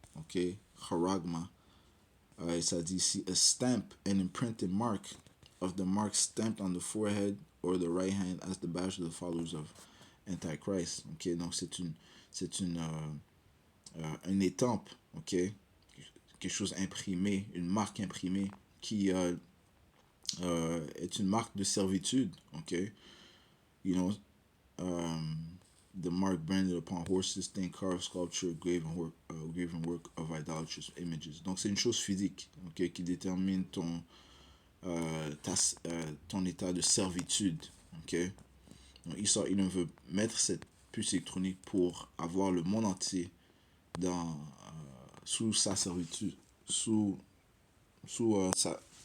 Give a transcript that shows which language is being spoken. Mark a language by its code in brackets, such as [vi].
[en] Ok, choragma. [fr] Et ça dit ici [en] a stamp, an imprinted mark of the mark stamped on the forehead or the right hand as the badge of the followers of Antichrist. [fr] Ok, donc c'est une étampe. Ok, quelque chose imprimé, une marque imprimée qui est une marque de servitude. [en] Ok, you know, the mark branded upon horses, stained carved sculpture, graven work of idolatrous images. [fr] Donc c'est une chose physique, ok, qui détermine ton état de servitude, ok. Donc il veut mettre cette puce électronique pour avoir le monde entier sous sa servitude, sous sa.